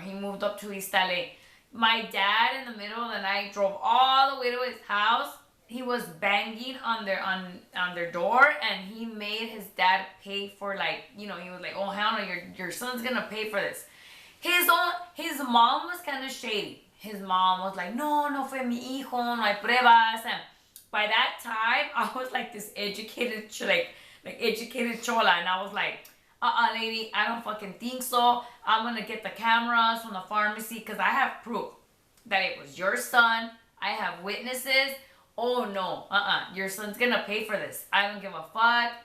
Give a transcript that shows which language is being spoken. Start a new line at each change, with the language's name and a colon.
English: He moved up to East LA. My dad in the middle of the night drove all the way to his house. He was banging on their door, and he made his dad pay for, like, you know, he was like, oh hell no, your son's gonna pay for this. His mom was kind of shady. His mom was like,
Spanish: no fue mi hijo, no hay pruebas.
English: And by that time, I was like this educated, educated chola, and I was like, lady, I don't fucking think so. I'm gonna get the cameras from the pharmacy because I have proof that it was your son. I have witnesses. Oh no, your son's gonna pay for this. I don't give a fuck.